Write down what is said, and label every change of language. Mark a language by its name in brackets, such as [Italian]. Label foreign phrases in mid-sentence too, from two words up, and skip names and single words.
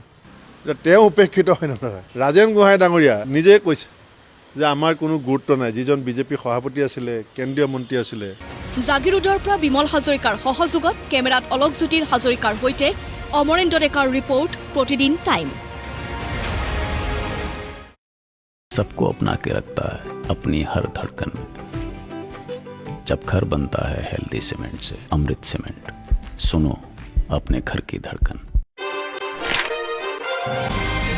[Assamese] তেওঁ উপেক্ষিত হয় নহয়? ৰাজেন গোহাঁই ডাঙৰীয়া নিজে কৈছে যে আমাৰ কোনো গুৰুত্ব নাই, যিজন বিজেপি সভাপতি আছিলে, কেন্দ্ৰীয় মন্ত্ৰী আছিলে। জাগিৰোডৰ পৰা বিমল হাজৰিকাৰ সহযোগত কেমেৰাত অলকজ্যোতিৰ হাজৰিকাৰ সৈতে অমৰেন্দ্ৰ ডেকাৰ ৰিপৰ্ট, প্ৰতিদিন টাইম। [Hindi] सबको अपना के रखता है अपनी हर धड़कन में। जब घर बनता है हेल्दी सीमेंट से, अमृत सीमेंट, सुनो अपने घर की धड़कन।